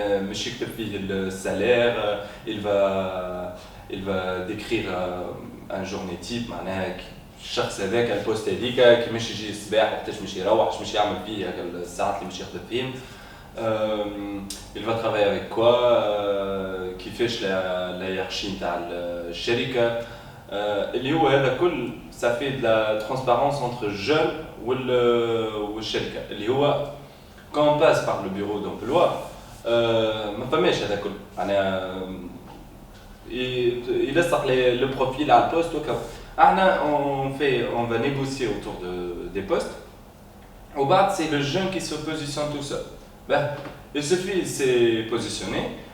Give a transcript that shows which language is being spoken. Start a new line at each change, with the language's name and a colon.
Arabic: مش يكتب فيه
French: le salaire, il va décrire un journée type.
Arabic: معناها الشخص هذاك البوست هذيك كيفاش يجي الصباح وقتاش باش يروح باش يعمل فيه الساعات اللي باش يخدم فيهم.
French: Il va travailler avec quoi,
Arabic: كيفاش
French: la hiérarchie
Arabic: نتاع الشركة. اللي هو هذا كل
French: ça fait de la transparence entre jeunes
Arabic: والشركة. اللي هو
French: quand on passe par le bureau d'emploi
Arabic: ما فماش هذا كل. أنا يلصق
French: le profil
Arabic: على البوست وكذا.
French: On va négocier autour des postes. Au bas, c'est le jeune qui se positionne tout seul. Il suffit de se positionner.